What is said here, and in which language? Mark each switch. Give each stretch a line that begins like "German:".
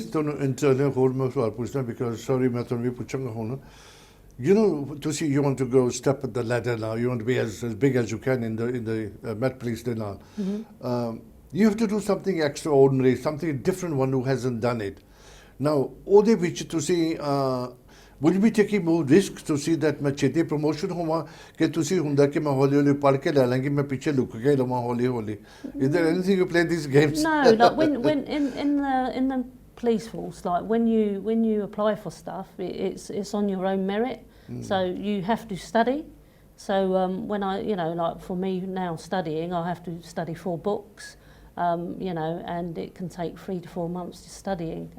English: It is
Punjabi: ਤੁਹਾਨੂੰ internal ਹੋਰ ਮੈਂ ਸਵਾਲ ਪੁੱਛਣਾ
English: because sorry
Punjabi: ਮੈਂ ਤੁਹਾਨੂੰ ਵੀ ਪੁੱਛਾਂਗਾ ਹੁਣ
English: you know
Punjabi: ਤੁਸੀਂ
English: you want to go step at the ladder now, you want to be as big as you can in the Met Police
Punjabi: ਦੇ ਨਾਲ
English: you have to do something extraordinary, something different, one who hasn't done it. Now
Punjabi: ਉਹਦੇ ਵਿੱਚ ਤੁਸੀਂ
English: would you be taking more risks to see that
Punjabi: ਮੈਂ ਛੇਤੀ promotion ਹੋਵਾਂ ਕਿ ਤੁਸੀਂ ਹੁੰਦਾ ਕਿ ਮੈਂ ਹੌਲੀ ਹੌਲੀ ਪੜ੍ਹ ਕੇ ਲੈ ਲਾਂਗੀ ਮੈਂ ਪਿੱਛੇ ਲੁਕ ਕੇ ਲਵਾਂ ਹੌਲੀ ਹੌਲੀ
English: is there anything you play these games? No, like when in the police force, like when you apply for stuff, it's on your own merit. So you have to study. So when I, you know, like for me now studying, I have to study 4 books. You know, and it can take 3 to 4 months just studying.